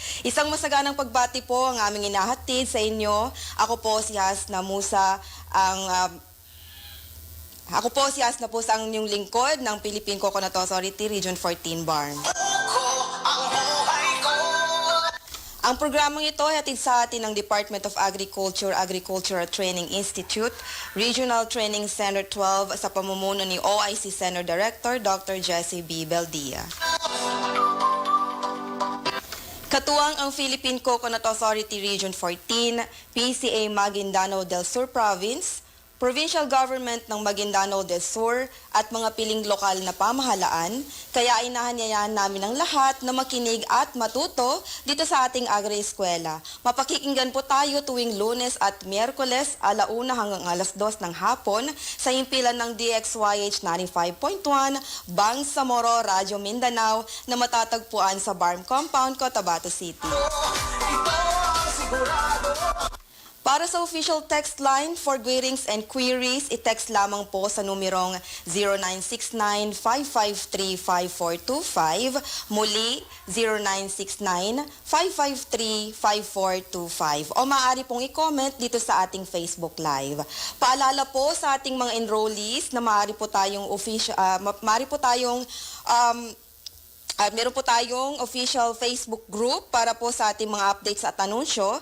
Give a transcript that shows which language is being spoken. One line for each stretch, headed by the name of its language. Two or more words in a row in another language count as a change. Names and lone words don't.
Filipino: Isang masaganang pagbati po ang aming inahatid sa inyo. Ako po si Hasna Musa, ang inyong lingkod ng Philippine Coconut Authority Region 14 BARM. Ang programang ito ay hatid sa atin ng Department of Agriculture, Agricultural Training Institute, Regional Training Center 12 sa pamumuno ni OIC Center Director Dr. Jessie B. Beldia. Katuwang ang Philippine Coconut Authority Region 14, PCA Maguindanao del Sur Province, Provincial Government ng Maguindanao del Sur at mga piling lokal na pamahalaan, kaya inahanyayan namin ang lahat na makinig at matuto dito sa ating agri-eskwela. Mapakikinggan po tayo tuwing Lunes at Miyerkules, 1:00 hanggang 2:00 ng hapon sa himpilan ng DXYH 95.1, Bangsamoro, Radyo Mindanao na matatagpuan sa BARM Compound, Cotabato City. Para sa
English: official text line for greetings and queries,
Filipino: i-text lamang po sa numerong 0969-553-5425, muli 0969-553-5425, o maaari pong i-comment dito sa ating Facebook Live. Paalala po sa ating mga enrollees na maaari po tayong meron po tayong
English: official Facebook group
Filipino: para po sa ating mga updates at anunsyo.